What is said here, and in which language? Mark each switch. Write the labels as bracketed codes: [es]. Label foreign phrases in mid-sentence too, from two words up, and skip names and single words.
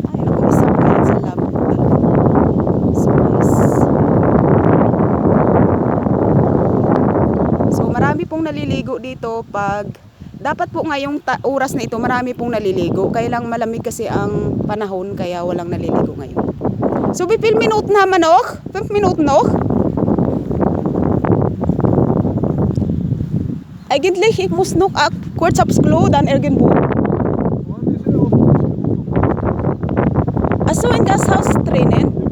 [tl] Ay, naku, isa po yan sa labo ko talaga. [en] So, guys. [tl] So, marami pong naliligo dito pag dapat po ngayong oras na ito, marami pong naliligo. Kaya lang malamig kasi ang panahon, kaya walang naliligo ngayon. [de] So, wie viel Minuten haben wir noch? 5 Minuten noch? Eigentlich, ich muss noch kurz aufs Klo, dann irgendwo. Achso, in das Haus drinnen?